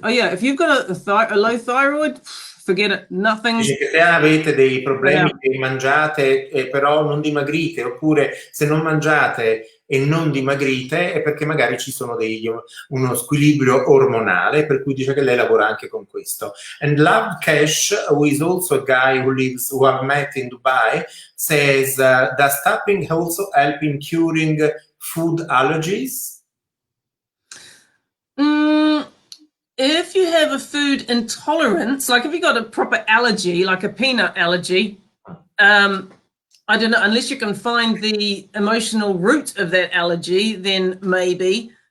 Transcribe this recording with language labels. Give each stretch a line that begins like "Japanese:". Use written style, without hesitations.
English: Oh yeah, if you've got a low thyroid, forget it. Nothing.
Italian: Dice che se avete dei problemi che mangiate però non dimagrite, oppure se non mangiate e non dimagrite è perché magari ci sono uno squilibrio ormonale, per cui dice che lei lavora anche con questo.
English: And Love Cash, who is also a guy who I've met in Dubai, says, does tapping also help in curing food allergies? If you have a food intolerance, like if you got a proper allergy, like a peanut allergy, I don't know, unless you can find the emotional root of that allergy, then maybe.